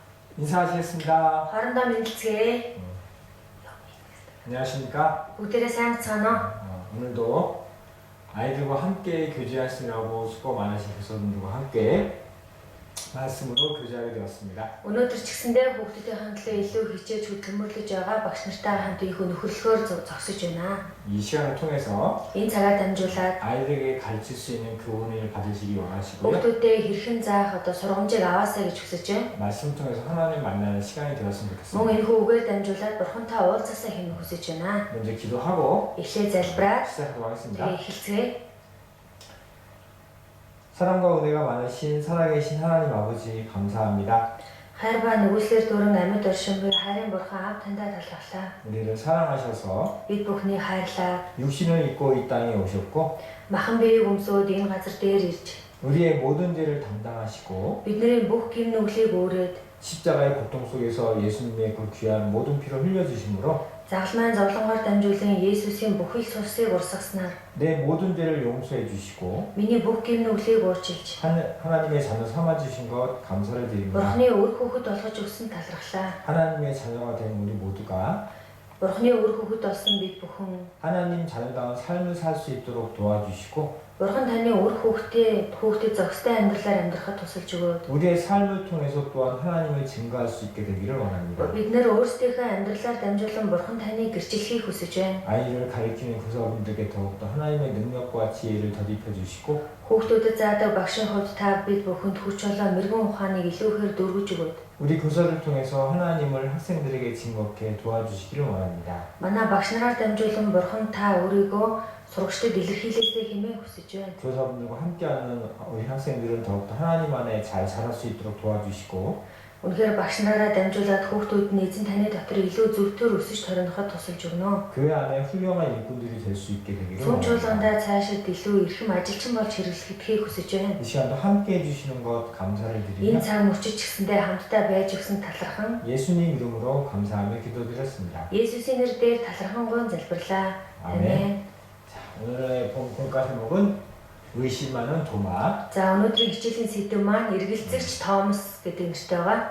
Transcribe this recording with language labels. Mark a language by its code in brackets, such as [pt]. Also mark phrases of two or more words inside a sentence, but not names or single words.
[ko] 인사하시겠습니다. [mn] хоорондоо мэдлцгээе. [ko] 안녕하십니까? [mn] бүгдээрээ сайн байна. [ko] 오늘도 아이들과 함께 교제하시느라고 수고 많으신 교사분들과 함께 말씀으로 교제하게 되었습니다. [mn] Өнөөдөр ч гэсэндээ хүүхдүүдийн хандлага илүү хичээж хөдөлмөрлөж байгаа багш нартай хамт их нөхөрлөхөөр зогсож байна. [ko] 이 시간을 통해서 [mn] Энэ цагаар дамжуулаад [ko] 아이들에게 가르칠 수 있는 교훈을 받으시기 원하시고요. [mn] хүүхдүүдэд хэрхэн заах сургамжийг аваасаа гэж хүсэж байна. [ko] 말씀 통해서 하나님 만나는 시간이 되었으면 [mn] Мөн [ko] 좋겠습니다. [mn] энэ хүүгээр дамжуулаад бурхантай уулзасаа хэмээн хүсэж байна. [ko] 먼저 기도하고 [mn] Эхлээ залбираад [ko] 시작하도록 하겠습니다. [mn] тэгээ эхэлцгээе. [ko] 사랑과 은혜가 많으신 살아계신 하나님 아버지 감사합니다. [mn] Хайр ба нүгэлээр дүүрэн амьд оршин буй хайрын бурхан ав тандаа талархлаа. [ko] 우리를 사랑하셔서 [mn] Бид бүхний хайрлаа. [ko] 육신을 입고 이 땅에 오셨고 [mn] Махан биеийг өмсөөд энэ газар дээр ирж [ko] 우리의 모든 죄를 담당하시고 [mn] бидний бүх гим нүглийг өөрөөд [ko] 십자가의 고통 속에서 예수님의 그 귀한 모든 피를 흘려주심으로 [mn] загалмайн зовлонгоор дамжуулан Есүсийн бүхэл цусыг урсгаснаар [ko] 내 모든 죄를 용서해 주시고 [mn] миний бүх гим нүглийг уурчилж [ko] 하나님의 자녀 삼아주신 것 감사를 드립니다. [mn] Бурхны үр хүүхэд болгож өгсөн талархлаа. [ko] 하나님의 자녀가 된 우리 모두가 [mn] Бурхны үр хүүхэд болсон бид бүхэн [ko] 하나님 자녀다운 삶을 살 수 있도록 도와주시고 [mn] Бурхан таны үр хүүхдэд зохистой амьдралаар амьдрахад тусалж өгөөд [ko] 우리의 삶을 통해서 또한 하나님을 증거할 수 있게 되기를 원합니다. [mn] бид нэр өөрсдийнхөө амьдралаар дамжуулан Бурхан таныг гэрчлэхийг хүсэж байна. [ko] 아이를 가리키는 교사분들께 더욱더 하나님의 능력과 지혜를 더입혀 주시고 [mn] Хүүхдүүдэд заадаг багшийн хувьд та бид бүхэнд хүч болоо мэрэгэн ухааныг илүүхээр дөрвөж өгөөд [ko] 우리 교사를 통해서 하나님을 학생들에게 증거케 도와주시기를 원합니다. [mn] манай багш нараар дамжуулан Бурхан та өөрийгөө сурагчдад илэрхийлээсэй хэмээн хүсэж байна. [ko] 교사분들과 함께하는 우리 학생들은 더욱더 하나님 안에 잘 자랄 수 있도록 도와주시고 [mn] Үнэхээр багш нараа дамжуулаад хүүхдүүд нь эзэн таны дотор илүү зөвтөр өсөж ториноход тусалж өгнө. [ko] 그 안에 훌륭한 일꾼들이 될 수 있게 되기를 [mn] Сүм [ko] 원합니다. [mn] чуулгандаа цаашид илүү эрхэм ажилчин болж хэрэглэхийг хүсэж байна. [ko] 이 시간도 함께 해주시는 것 감사를 드리며 [mn] Энэ цаг мөчид ч гэсэндээ хамтдаа байж өгсөн талархан [ko] 예수님 이름으로 감사하며 기도드렸습니다. [mn] Есүсийн нэрээр талархангуй залбирлаа. [ko] 아멘. [mn] Амен. [ko] 자, 오늘의 본문과 제목은 의심하는 도마. [mn] За өнөөдрийн хичээлийн сэдэв маань эргэлзэгч Томас гэдэг нэртэй байгаа.